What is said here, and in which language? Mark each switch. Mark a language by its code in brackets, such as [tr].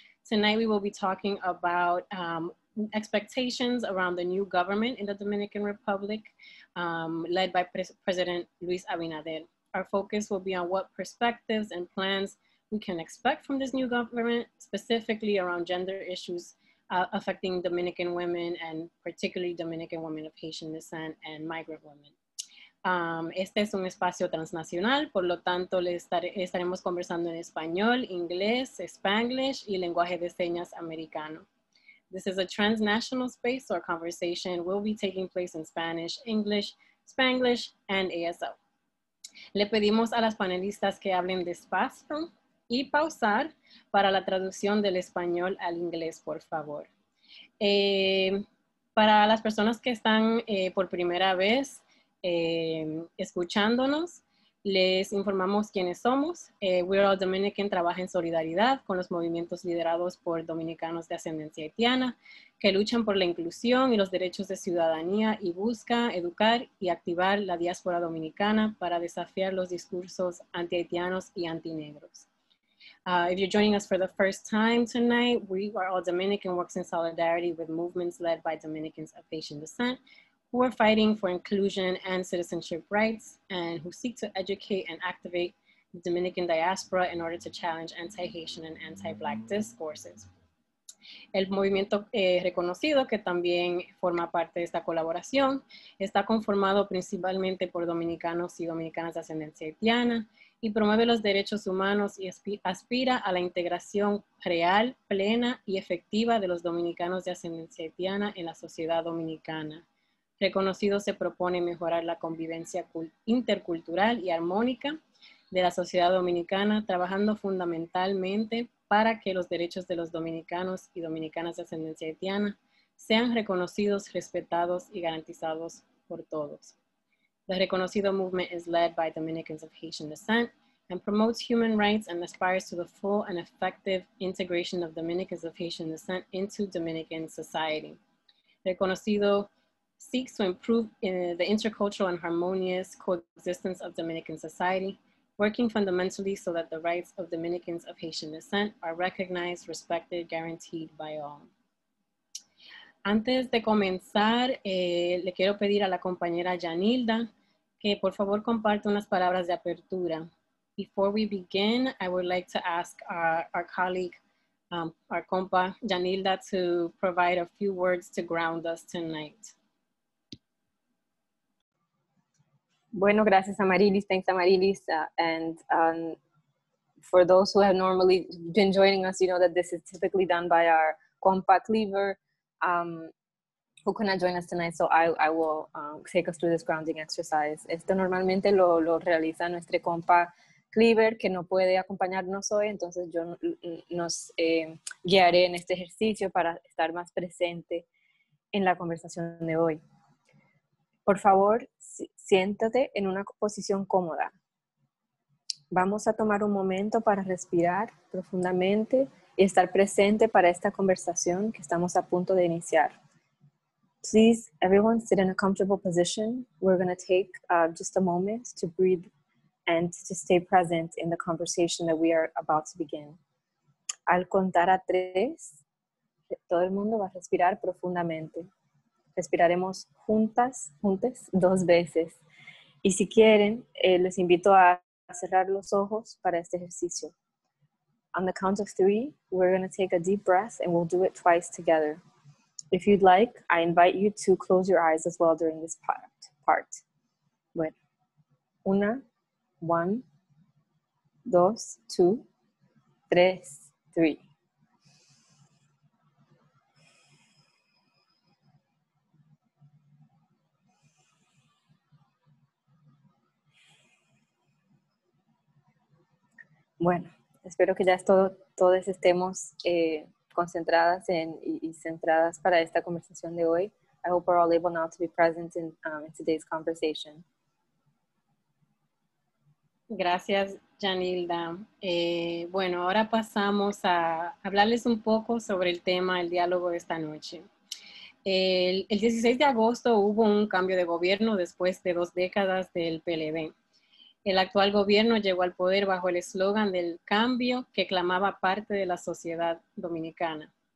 [en] Tonight we will be talking about expectations around the new government in the Dominican Republic, led by President Luis Abinader. Our focus will be on what perspectives and plans we can expect from this new government, specifically around gender issues affecting Dominican women and particularly Dominican women of Haitian descent and migrant women. [es] Este es un espacio transnacional, por lo tanto estaremos conversando en español, inglés, Spanglish y lenguaje de señas americano. [en] This is a transnational space, so our conversation will be taking place in Spanish, English, Spanglish, and ASL. [es] Le pedimos a las panelistas que hablen despacio y pausar para la traducción del español al inglés, por favor. Para las personas que están por primera vez escuchándonos, les informamos quiénes somos. We're All Dominican trabaja en solidaridad con los movimientos liderados por dominicanos de ascendencia haitiana que luchan por la inclusión y los derechos de ciudadanía y busca educar y activar la diáspora dominicana para desafiar los discursos anti-haitianos y antinegros. [en] If you're joining us for the first time tonight, We Are All Dominican works in solidarity with movements led by Dominicans of Haitian descent who are fighting for inclusion and citizenship rights and who seek to educate and activate the Dominican diaspora in order to challenge anti-Haitian and anti-Black discourses. [es] El movimiento reconocido, que también forma parte de esta colaboración, está conformado principalmente por dominicanos y dominicanas de ascendencia haitiana y promueve los derechos humanos y aspira a la integración real, plena y efectiva de los dominicanos de ascendencia haitiana en la sociedad dominicana. Reconocido se propone mejorar la convivencia intercultural y armónica de la sociedad dominicana, trabajando fundamentalmente para que los derechos de los dominicanos y dominicanas de ascendencia haitiana sean reconocidos, respetados y garantizados por todos. [en] The reconocido movement is led by Dominicans of Haitian descent and promotes human rights and aspires to the full and effective integration of Dominicans of Haitian descent into Dominican society. Reconocido seeks to improve the intercultural and harmonious coexistence of Dominican society, working fundamentally so that the rights of Dominicans of Haitian descent are recognized, respected, guaranteed by all. [es] Antes de comenzar, le quiero pedir a la compañera Yanilda que por favor comparte unas palabras de apertura. [en] Before we begin, I would like to ask our colleague, our compa Yanilda, to provide a few words to ground us tonight. [es] Bueno, gracias Amarilis, [en] thanks Amarilis, and for those who have normally been joining us, you know that this is typically done by our compa Cleaver, who cannot join us tonight, so I will take us through this grounding exercise. [es] Esto normalmente lo realiza nuestro compa Cleaver, que no puede acompañarnos hoy, entonces yo nos guiaré en este ejercicio para estar más presente en la conversación de hoy. Por favor, siéntate en una posición cómoda. Vamos a tomar un momento para respirar profundamente y estar presente para esta conversación que estamos a punto de iniciar. [en] Please, everyone, sit in a comfortable position. We're going to take just a moment to breathe and to stay present in the conversation that we are about to begin. [es] Al contar a 3, todo el mundo va a respirar profundamente. Respiraremos juntas 2 veces. Y si quieren, les invito a cerrar los ojos para este ejercicio. [en] On the count of 3, we're going to take a deep breath and we'll do it twice together. If you'd like, I invite you to close your eyes as well during this part. [es] Bueno. 1, 1, 2, 2, 3, 3. Bueno, espero que ya todos estemos concentradas y centradas para esta conversación de hoy. [en] I hope we're all able now to be present in today's conversation. [es] Gracias, Yanilda. Bueno, ahora pasamos a hablarles un poco sobre el tema del diálogo de esta noche. El 16 de agosto hubo un cambio de gobierno después de 2 décadas del PLD. El actual gobierno llegó al poder bajo el eslogan del cambio que clamaba parte de la sociedad dominicana.